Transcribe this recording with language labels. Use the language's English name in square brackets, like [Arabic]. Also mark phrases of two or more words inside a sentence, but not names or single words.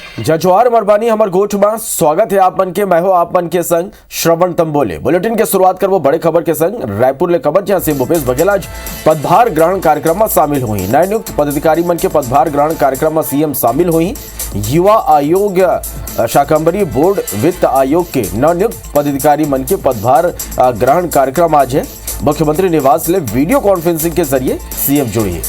[Chhattisgarhi] जजवार मरबानी हमर गोठ में स्वागत है आप मन के। मैं हो आप मन के संग श्रवण तंबोले। बुलेटिन के शुरुआत करबो बड़े खबर के संग रायपुर ले खबर, जहां से भूपेश बघेल आज पदभार ग्रहण कार्यक्रम में शामिल हुई। नए नियुक्त पदाधिकारी मन के पदभार ग्रहण कार्यक्रम में सीएम शामिल हुई। युवा आयोग, शाकंभरी बोर्ड, वित्त आयोग के नवनियुक्त पदाधिकारी मन के पदभार ग्रहण कार्यक्रम आज है। मुख्यमंत्री निवास ले वीडियो कॉन्फ्रेंसिंग के जरिए सीएम जुड़ी है।